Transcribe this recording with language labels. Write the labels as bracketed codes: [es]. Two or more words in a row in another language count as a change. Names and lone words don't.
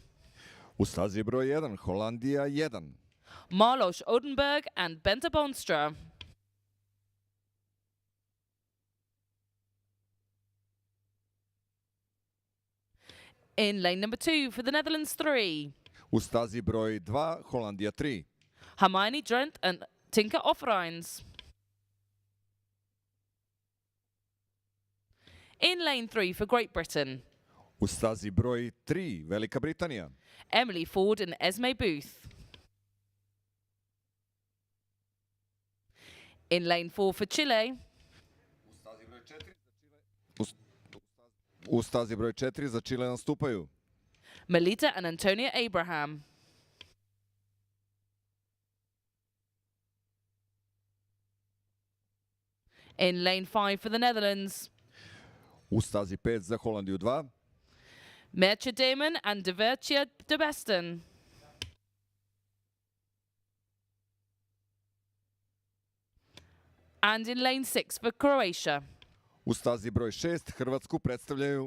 [sr] U stazi broj 1, Holandija 1. [en] Marlos Odenberg and Bente Bonstra. In lane number 2, for the Netherlands 3, [sr] U stazi broj 2, Holandija 3. [en] Hermione Drent and Tinka Offereins. In lane 3, for Great Britain, [sr] U stazi broj 3, Velika Britanija. [en] Emily Ford and Esme Booth. In lane 4, for Chile, [sr] U stazi broj 4 za Čile nastupaju [en] Melita and Antonia Abraham. In lane 5, for the Netherlands, [sr] U stazi 5 za Holandiju 2. [en] Mertje Damon and Divertje de Besten. And in lane 6 for Croatia, [sr] U stazi broj 6 Hrvatsku predstavljaju